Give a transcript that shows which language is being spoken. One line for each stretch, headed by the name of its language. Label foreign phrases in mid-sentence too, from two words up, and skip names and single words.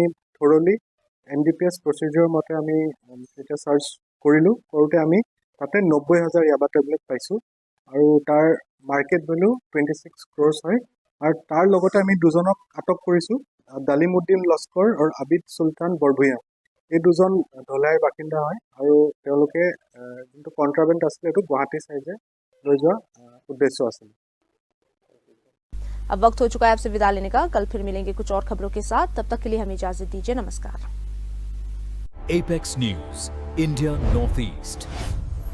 English: thoroughly NDPS procedure
Assamese: মতে আমি এটা সাৰ্চ কৰিলো কৰোতে আমি তাতে 90,000 ইয়াবা টেবলেট পাইছো আৰু তাৰ
English: market value
Assamese: 26 ক্ৰোৰ্ছ হয় আৰু তাৰ লগতে আমি দুজনক আটক কৰিছো দালিমুদ্দিন লস্কৰ আৰু আবিদ সুলতান বৰভূঞা এই দুজন ধলাইৰ বাসিন্দা হয় আৰু তেওঁলোকে যোনটো কণ্ট্ৰাবেণ্ড আছিলে এইটো গুৱাহাটী চাইডে লৈ যোৱা উদ্দেশ্য আছিল।
Hindi: अब वक्त हो चुका है आपसे विदा लेने का। कल फिर मिलेंगे कुछ और खबरों के साथ। तब तक के लिए हमें इजाजत दीजिए। नमस्कार।
English: Apex News, India Northeast.